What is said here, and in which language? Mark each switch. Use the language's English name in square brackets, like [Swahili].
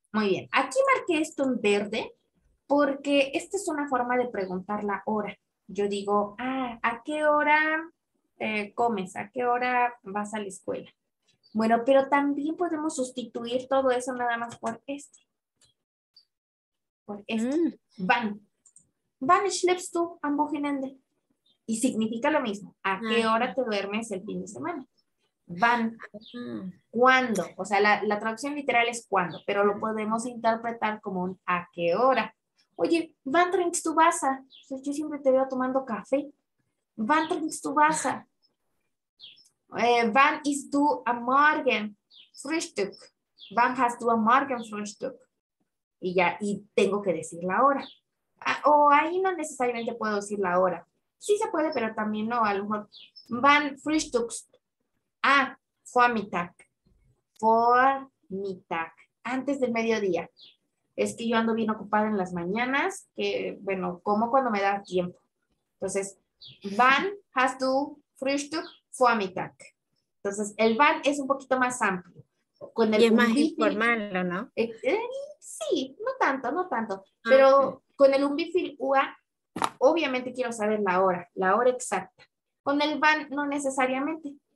[Spanish] Muy bien. Aquí marqué esto en verde Porque esta es una forma de preguntar la hora. Yo digo, ¿a qué hora comes? ¿A qué hora vas a la escuela? Bueno, pero también podemos sustituir todo eso nada más por este. Por este. Mm. [German] Wann. Wann schläfst du am Wochenende? [Spanish] Y significa lo mismo. ¿A qué hora te duermes el fin de semana? Wann. ¿Cuándo? O sea, la traducción literal es cuándo, pero lo podemos interpretar como un ¿a qué hora? Oye, [German] ¿wann trinkst du Wasser? [Spanish] Yo siempre te veo tomando café. [German] ¿Wann trinkst du Wasser? ¿Wann isst du am Morgen Frühstück? ¿Wann hast du am Morgen Frühstück? [Spanish] Y ya, y tengo que decir la hora. O ahí no necesariamente puedo decir la hora. Sí se puede, pero también no. A lo mejor, [German] ¿wann frühstückst? Vormittag. [Spanish] Vormittag. Antes del mediodía. Es que yo ando bien ocupada en las mañanas, que, bueno, como cuando me da tiempo. Entonces, [German] wann hast du Frühstück? Vormittag. [Spanish] Entonces, el wann es un poquito más amplio. Con el Y es más Umbific, informal, ¿o no? sí, no tanto, no tanto. Ah, Pero con el Umbific UA, obviamente quiero saber la hora exacta. Con el wann, no necesariamente.